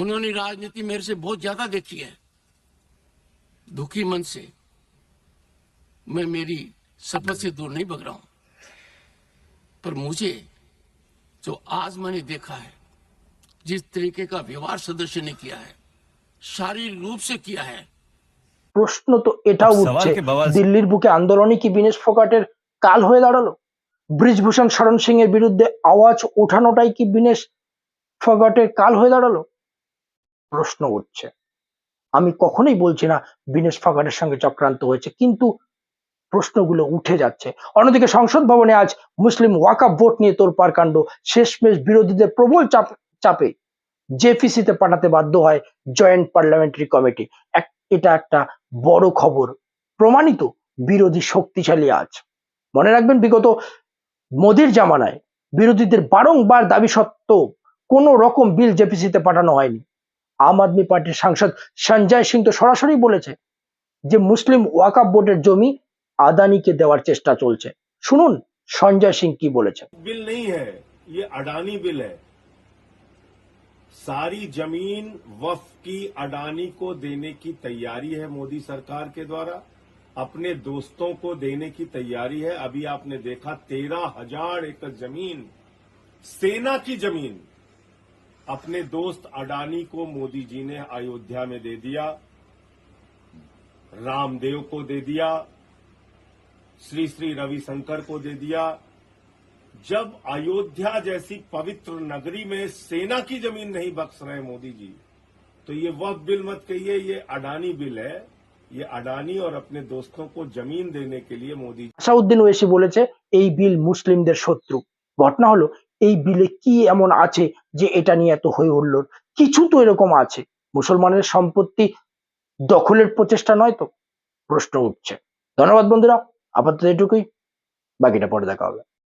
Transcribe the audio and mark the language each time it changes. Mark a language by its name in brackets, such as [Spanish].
[Hindi] उन्होंने राजनीति मेरे से बहुत ज्यादा देखी है। दुखी मन से मैं मेरी शपथ से दूर नहीं भग रहा हूं, पर मुझे जो आज मैंने देखा है, जिस तरीके का व्यवहार सदस्य ने किया है, शारीरिक रूप से किया है, [Bangla] প্রশ্ন তো এটাও [Hindi] अब सवाल [Bangla] উঠছে, [Hindi] के बवाल से- [Bangla] দিল্লির বুকে আন্দোলনই কি বিনেশ ফোগাটের কাল হয়ে দাঁড়ালো? ব্রিজভূষণ শরণ সিং এর বিরুদ্ধে আওয়াজ ওঠানোটাই কি বিনেশ ফোগাটের কাল হয়ে দাঁড়ালো? প্রশ্ন উঠছে। আমি কখনোই বলছি না বিনেশ ফোগাটের সঙ্গে চক্রান্ত হয়েছে, কিন্তু প্রশ্নগুলো উঠে যাচ্ছে। অন্যদিকে সংসদ ভবনে আজ মুসলিম ওয়াকফ ভোট নিয়ে তোলপাড় কাণ্ড। শেষমেশ বিরোধীদের প্রবল চাপে জেপিসিতে পাঠাতে বাধ্য হয় জয়েন্ট পার্লামেন্টারি কমিটি। এটা একটা বড় খবর, প্রমাণিত বিরোধী শক্তিশালী আজ। মনে রাখবেন, বিগত মোদির জামানায় বিরোধীদের বারংবার দাবি সত্ত্বেও কোন রকম বিল জেপিসিতে পাঠানো হয়নি। আম আদমি পার্টির সাংসদ সঞ্জয় সিং তো সরাসরি বলেছে যে মুসলিম ওয়াকফ বোর্ডের জমি আদানিকে দেওয়ার চেষ্টা চলছে। শুনুন সঞ্জয় সিং কি বলেছে। [Hindi] बिल नहीं है, ये अडानी बिल है। सारी जमीन वक्फ की अडानी को देने की तैयारी है मोदी सरकार के द्वारा, अपने दोस्तों को देने की तैयारी है। अभी आपने देखा 13,000 एकड़ जमीन, सेना की जमीन, अपने दोस्त अडानी को मोदी जी ने अयोध्या में दे दिया, रामदेव को दे दिया, श्री श्री रविशंकर को दे दिया। जब अयोध्या जैसी पवित्र नगरी में सेना की जमीन नहीं बख्श रहे मोदी जी, तो ये वक्फ बिल मत कहिए, ये अडानी बिल है। ये अडानी और अपने दोस्तों को जमीन देने के लिए मोदी [Bangla] আসাউদ্দিন ওয়েসি বলেছে এই বিল মুসলিমদের শত্রু। ঘটনা হলো, এই বিলে কি এমন আছে যে এটা নিয়ে এত হই হুল্লোড়? কিছু তো এরকম আছে। মুসলমানের সম্পত্তি দখলের প্রচেষ্টা নয় তো? প্রশ্ন উঠছে। ধন্যবাদ বন্ধুরা, আপাতত এটুকুই, বাকিটা পরে দেখা হবে।